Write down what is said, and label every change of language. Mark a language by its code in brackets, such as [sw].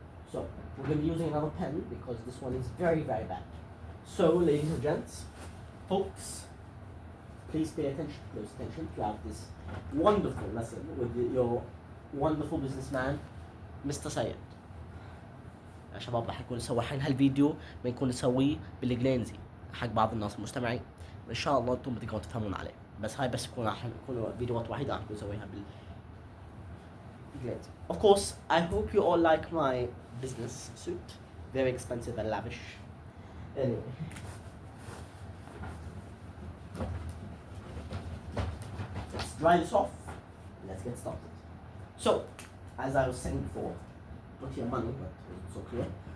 [en] So, we're going to be using another pen because this one is very, very bad. So, ladies and gents, folks, please pay attention, close attention throughout this wonderful lesson with your wonderful businessman, Mr. Sayed. [ar] يا شباب راح نكون نسوي حين هالفيديو بنكون نسويه بالانجليزي حق بعض الناس المستمعين، ان شاء الله انتم بتقدروا تفهمون عليه، بس هاي بس يكون فيديوهات وحيده راح نكون نسويها بالانجليزي. [en] Of course, I hope you all like my business suit. Very expensive and lavish. Anyway. Let's dry this off and let's get started. So, as I was saying before, put here money, but it wasn't so clear.